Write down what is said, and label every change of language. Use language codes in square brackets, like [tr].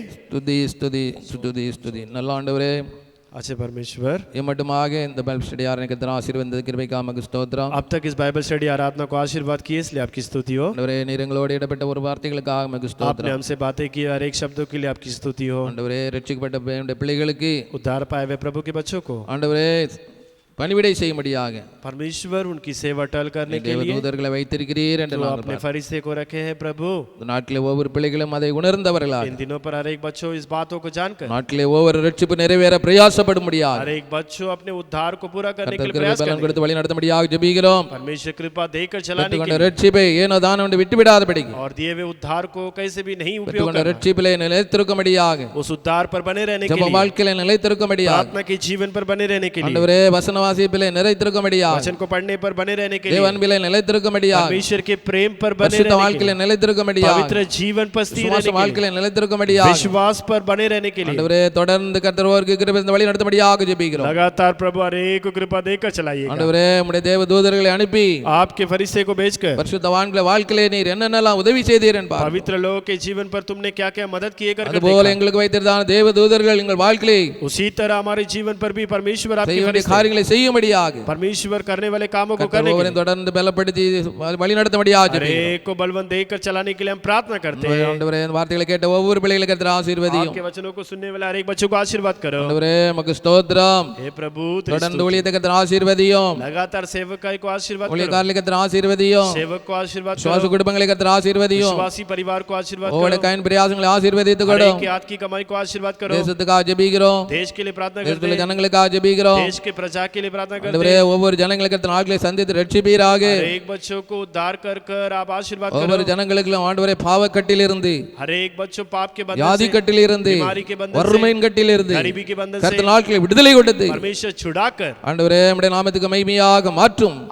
[ta] ஸ்துதி ஸ்துதி ஸ்துதி ஸ்துதி நல்ல ஆண்டவரே [hi] अच्छे परमेश्वर [ta] இம்மட்டுமாக இந்த பைபிள் ஸ்டடி ஆரம்பிக்கிற ஆசீர்வாத கிருபைக்காக ஸ்தோத்திரம் [hi] अब तक इस बाइबल स्टडी आराधना को आशीर्वाद किए इसलिए आपकी स्तुति हो [ta] ஆண்டவரே நீர் எங்களோடு இடப்பட்ட ஒரு வார்த்தைகளுக்காக உமக்கு [hi] आपने [ta] ஸ்தோத்திரம் [hi] हमसे बातें की हर एक शब्दों के लिए आपकी स्तुति हो [ta] ஆண்டவரே ரட்சிக்கப்பட்ட என்னுடைய பிள்ளைகளுக்கு [hi] उद्धार पाए हुए प्रभु के बच्चों को [ta] ஆண்டவரே பணிவிடை செய்யும்படியாக [hi] परमेश्वर उनकी सेवा टहल करने के लिए [ta] தேவதூதர்களை வைத்திருக்கிறீர் என்று [hi] जो [ta] நாங்கள் [hi] अपने फरिश्ते को रखे हैं प्रभु [ta] இந்த நாட்டிலே ஒவ்வொரு பிள்ளைகளும் அதை உணர்ந்தவர்களாக [hi] इन दिनों पर हर एक बच्चों इस बातों को जानकर [ta] நாட்டிலே ஒவ்வொரு ரட்சிப்பு நிறைவேற பிரயாசப்படும்படியாக [hi] हर एक बच्चों अपने उद्धार को पूरा करने के लिए [ta] கர்த்தர் [hi] प्रयास [ta] பலன் [hi] करें [ta] கொடுத்து வழி நடத்தும்படியாக ஜெபிக்கிறோம் [hi] परमेश्वर कृपा देकर चलाने के [ta] பெற்றுக்கொண்ட ரட்சிப்பை ஏனோ தானோ என்று விட்டுவிடாதபடிக்கு [hi] और दिए हुए उद्धार को कैसे भी नहीं उपयोग [ta] பெற்றுக்கொண்ட [hi] करना [ta] ரட்சிப்பிலே நிலைத்திருக்கும்படியாக [hi] उस उद्धार पर बने रहने के [ta] ஜெப [hi] लिए [ta] வாழ்க்கையிலே நிலைத்திருக்கும்படியாக [hi] प्रार्थना के जीवन पर बने रहने के लिए [ta] ஆண்டவரே வசன வாசிப்பிலே நிலைத்திருக்கும்படியாக [hi] वचन को पढ़ने पर बने रहने के [ta] தேவ [hi] लिए [ta] அன்பிலே நிலைத்திருக்கும்படியாக [hi] परमेश्वर के प्रेम पर बने [ta] பரிசுத்த [hi] रहने के [ta] வாழ்க்கையிலே [hi] लिए [ta] நிலைத்திருக்கும்படியாக [hi] पवित्र जीवन पर स्थिर [ta] விசுவாச [hi] रहने के लिए [ta] வாழ்க்கையிலே நிலைத்திருக்கும்படியாக [hi] विश्वास पर बने रहने के लिए [ta] ஆண்டவரே தொடர்ந்து கர்த்தருக்கு கிருபை தந்து வழி நடத்தும்படியாக ஜெபிக்கிறோம் [hi] लगातार प्रभु हर एक को कृपा देकर चलाइएगा [ta] ஆண்டவரே உம்முடைய தேவ தூதர்களை அனுப்பி [hi] आपके फरिश्ते को भेजकर [ta] பரிசுத்தவான்களை வாழ்க்கையிலே நீர் என்னென்னலாம் உதவி செய்தீர் என்பார் [hi] पवित्र लोगों के जीवन पर तुमने क्या क्या मदद किए करके [ta] அதுபோல எங்களுக்கு வைத்திருந்தான தேவ தூதர்கள் எங்கள் வாழ்க்கையை [hi] उसी तरह हमारे जीवन पर भी परमेश्वर आपके [ta] செய்ய வேண்டிய [hi] फरिश्ते [ta] காரியங்களை செய்யும்படியாக [hi] परमेश्वर करने वाले कामों को [ta] கர்த்தர் [hi] करने के [ta] ஒவ்வொருவரையும் [hi] लिए [ta] தொடர்ந்து பலப்படுத்தி வழி நடத்தும்படியாக [hi] हर [ta] ஜெபிக்கிறோம் [hi] एक को बलवंत देकर चलाने के लिए हम प्रार्थना करते हैं [ta] ஆண்டவரே இந்த வார்த்தைகளை கேட்ட ஒவ்வொரு பிள்ளைகளுக்கு கர்த்தர் ஆசீர்வதியும் [hi] आपके वचनों को सुनने वाले हर एक बच्चों को आशीर्वाद करो [ta] ஆண்டவரே உமக்கு ஸ்தோத்திரம் [hi] हे प्रभु तेरी [ta] தொடர்ந்து [hi] स्तुति। [ta] ஊழியத்தை கர்த்தர் ஆசீர்வதியும் [hi] लगातार सेवकाई को आशीर्वाद करो [ta] ஊழியக்காரர்களுக்கு கர்த்தர் ஆசீர்வதியும் [hi] सेवक को आशीर्वाद [ta] சுவாச [hi] करो [ta] குடும்பங்களை கர்த்தர் ஆசீர்வதியும் [hi] विश्वासी परिवार को आशीर्वाद [ta] ஒவ்வொரு [hi] करो [ta] கையின் பிரயாசங்களை ஆசீர்வதித்து [hi] हर [ta] கொடும் [hi] एक के हाथ की कमाई को आशीर्वाद करो [ta] தேசத்துக்காக ஜெபிக்கிறோம் [hi] देश के लिए प्रार्थना करते [ta] தேசத்துள்ள [hi] हैं [ta] ஜனங்களுக்காக ஜெபிக்கிறோம் [hi] देश के प्रजा के लिए लिए प्रार्थना करते [ta] ஆண்டவரே [hi] हैं। [ta] ஒவ்வொரு ஜனங்களுக்கு கர்த்தர் ஆட்களை சந்தித்து ரட்சிப்பீராக. [hi] हर एक बच्चों को उद्धार कर कर आप आशीर्वाद [ta] ஒவ்வொரு [hi] करो। [ta] ஜனங்களுக்கும் ஆண்டவரே பாவக்கட்டிலிருந்து, [hi] हर एक बच्चों पाप के बंधन [ta] வியாதி [hi] से, [ta] கட்டிலிருந்து, [hi] बीमारी के बंधन से, [ta] வறுமையின் கட்டிலிருந்து [hi] गरीबी के बंधन से [ta] கர்த்தர் ஆட்களை விடுதலை கொடுத்து [hi] परमेश्वर छुड़ाकर [ta] ஆண்டவரே உம்முடைய நாமத்துக்கு மகிமையாக மாற்றும்.